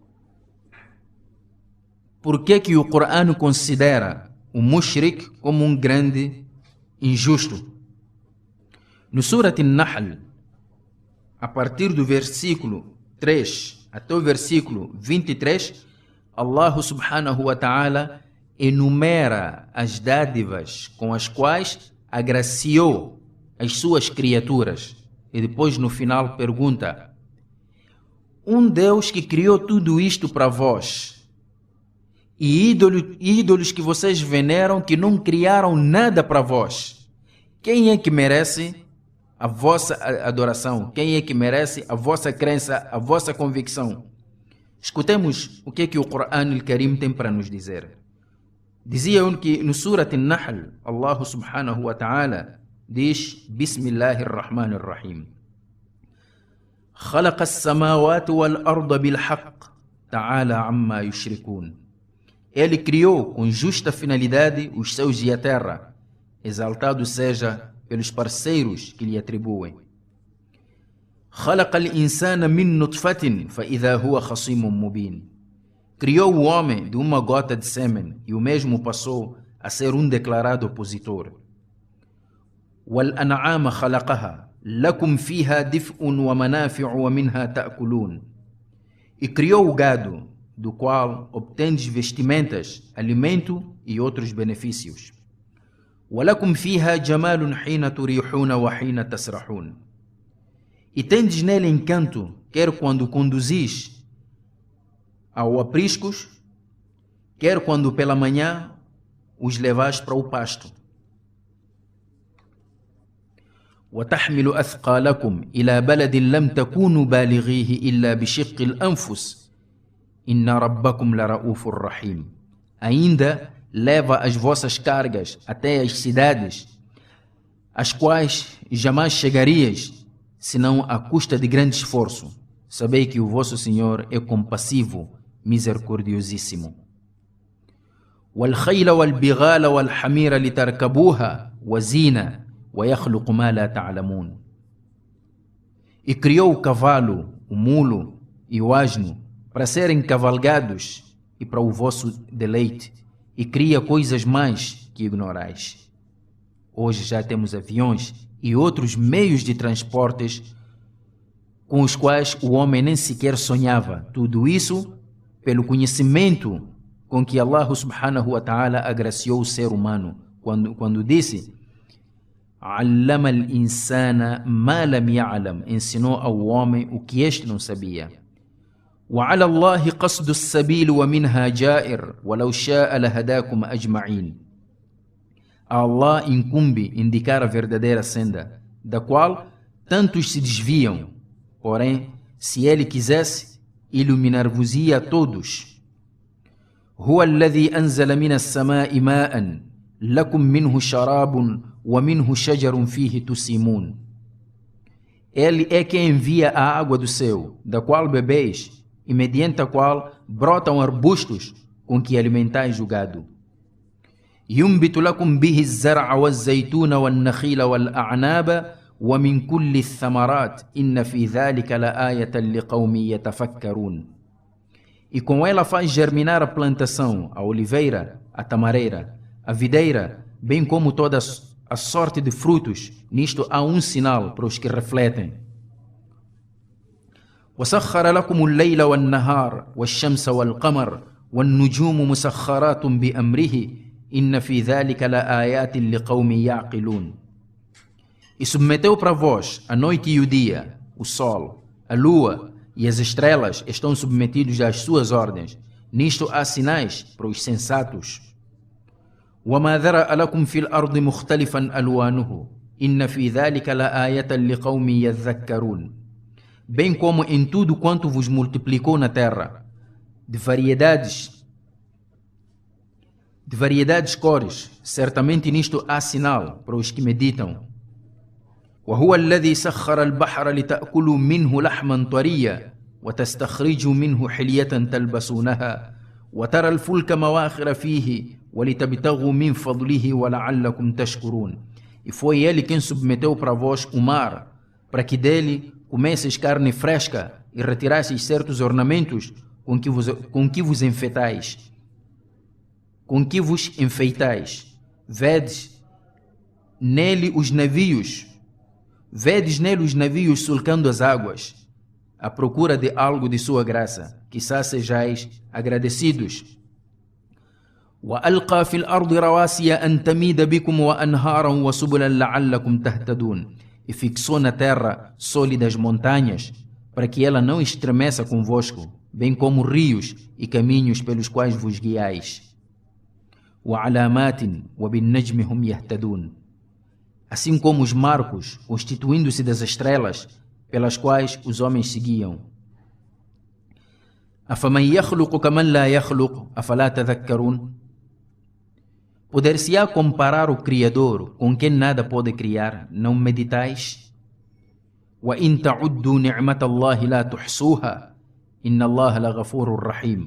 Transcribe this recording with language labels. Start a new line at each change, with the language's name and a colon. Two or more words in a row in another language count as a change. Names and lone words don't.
Portuguese: Por que é que o Coran considera o mushrik como um grande injusto? No Surat An-Nahl, a partir do versículo 3 até o versículo 23,
Arabic: الله سبحانه وتعالى
Portuguese: enumera as dádivas com as quais agraciou as suas criaturas. E depois no final pergunta: um Deus que criou tudo isto para vós, e ídolos que vocês veneram que não criaram nada para vós, quem é que merece a vossa adoração? Quem é que merece a vossa crença, a vossa convicção? Escutemos o que é que o Quran al-Karim tem para nos dizer. Dizia que no Surat An-Nahl,
Arabic: الله سبحانه وتعالى
Portuguese: diz:
Arabic: Bismillahirrahmanirrahim. خلق السماوات والأرض بالحق تعالى عما يشركون.
Portuguese: Ele criou com justa finalidade os céus e a terra, exaltado seja pelos parceiros que lhe atribuem.
Arabic: خلق الإنسان من نطفة فإذا هو خصيم مبين.
Portuguese: Criou o homem de uma gota de sêmen e o mesmo passou a ser um declarado opositor.
Arabic: وَالْأَنْعَامَ خَلَقَهَا لَكُمْ فِيهَا دِفْءٌ وَمَنَافِعُ وَمِنْهَا تَأْكُلُونَ.
Portuguese: E criou o gado, do qual obtendes vestimentas, alimento e outros benefícios.
Arabic: وَلَكُمْ فِيهَا جَمَالٌ حِينَ تُرِيحُونَ وَحِينَ تَسْرَحُونَ.
Portuguese: E tendes nele encanto, quer quando conduzis ao apriscos, quer quando pela manhã os levais para o pasto.
Arabic: وَتَحْمِلُ أَثْقَالَكُمْ إِلَى بَلَدٍ لَمْ تَكُونُوا بَالِغِيهِ إِلَّا بِشِقِّ الْأَنْفُسِ إِنَّ رَبَّكُمْ لَرَؤُوفٌ رَحِيمٌ.
Portuguese: Ainda leva as vossas cargas até as cidades, às quais jamais chegarias, senão à custa de grande esforço. Sabei que o vosso Senhor é compassivo, misericordiosíssimo.
Arabic: وَالْخَيْلَ وَالْبِغَالَ وَالْحَمِيرَ لِتَرْكَبُوهَا وَزِينَةً وَيَخْلُقُ مَا لَا تَعْلَمُونَ.
Portuguese: E criou o cavalo, o mulo e o asno para serem cavalgados e para o vosso deleite, e cria coisas mais que ignorais. Hoje já temos aviões e outros meios de transportes com os quais o homem nem sequer sonhava. Tudo isso pelo conhecimento com que
Arabic: الله سبحانه وتعالى
Portuguese: agraciou o ser humano, quando disse:
Arabic: "علم الإنسان ما لم يعلم",
Portuguese: ensinou ao homem o que este não sabia.
Arabic: وَعَلَى اللَّهِ قَصْدُ السَّبِيلِ وَمِنْهَا جَائِرٌ وَلَوْ شَاءَ لَهَدَاكُمْ أَجْمَعِينَ.
Portuguese: A Allah incumbe indicar a verdadeira senda, da qual tantos se desviam. Porém, se Ele quisesse, iluminar-vos-ia a todos.
Arabic: هُوَ الَّذِي أَنزَلَ مِنَ السَّمَاءِ مَاءً لَكُمْ مِنْهُ شَرَابٌ وَمِنْهُ شَجَرٌ فِيهِ تُسِيمُونَ.
Portuguese: Ele é quem envia a água do céu, da qual bebeis, e mediante a qual brotam arbustos com que alimentais o gado.
Arabic: يُنْبِتُ لَكُمْ بِهِ الزَّرْعَ وَالزَّيْتُونَ وَالنَّخِيلَ وَالْأَعْنَابَ وَمِنْ كُلِّ الثَّمَرَاتِ إِنَّ فِي ذَلِكَ لَآيَةً لِقَوْمٍ يَتَفَكَّرُونَ.
Portuguese: E com ela faz germinar a plantação, a oliveira, a tamareira, a videira, bem como toda a sorte de frutos. Nisto há sinal para os que refletem.
Arabic: وَسَخَّرَ لَكُمُ اللَّيْلَ وَالنَّهَارَ وَالشَّمْسَ وَالْقَمَرَ وَالنُّجُومُ مُسَخَّرَاتٌ بِأَمْرِهِ إِنَّ فِي ذَلِكَ لَآيَاتٍ لِقَوْمٍ يَعْقِلُونَ.
Portuguese: E submeteu para vós a noite e o dia, o sol, a lua e as estrelas estão submetidos às suas ordens. Nisto há sinais para os sensatos.
Arabic: وَمَا ذَرَأَ لَكُمْ فِي الْأَرْضِ مُخْتَلِفًا أَلْوَانُهُ إِنَّ فِي ذَلِكَ لَآيَةً لِقَوْمٍ يَذَّكَّرُونَ.
Portuguese: Bem como em tudo quanto vos multiplicou na terra, de variedades cores, certamente nisto há sinal para os que meditam.
Arabic: وَهُوَ الَّذِي سَخَّرَ الْبَحْرَ لِتَأْكُلُوا مِنْهُ لَحْمًا طَرِيًّا وَتَسْتَخْرِجُوا مِنْهُ حِلْيَةً تَلْبَسُونَهَا وَتَرَى الْفُلْكَ مَوَاخِرَ فِيهِ وَلِتَبْتَغُوا مِنْ فَضْلِهِ وَلَعَلَّكُمْ تَشْكُرُونَ.
Portuguese: E foi ele quem submeteu para vós o mar, para que dele comesseis carne fresca e retirasseis certos ornamentos com que vos enfeitais. Vedes nele os navios sulcando as águas, à procura de algo de sua graça, quizá sejais agradecidos.
Arabic: وَأَلْقَى فِي الْأَرْضِ رَوَاسِيَ أَنْ تَمِيدَ بِكُمْ وَأَنْهَارًا وَسُبُلًا لَعَلَّكُمْ تَهْتَدُونَ.
Portuguese: E fixou na terra sólidas montanhas, para que ela não estremeça convosco, bem como rios e caminhos pelos quais vos guiais.
Arabic: وَعَلَامَاتٍ وَبِالنَّجْمِ هُمْ يَهْتَدُونَ.
Portuguese: Assim como os marcos, constituindo-se das estrelas, pelas quais os homens seguiam.
Arabic: أَفَمَنْ يَخْلُقُ كَمَنْ لَا يَخْلُقُ أَفَلَا تَذَكَّرُونَ.
Portuguese: Poder-se-á comparar o Criador com quem nada pode criar, não meditais?
Arabic: وَإِن تَعُدُّوا نِعْمَةَ اللَّهِ لَا تُحْصُوهَا إِنَّ اللَّهَ لَغَفُورٌ رَحِيمٌ.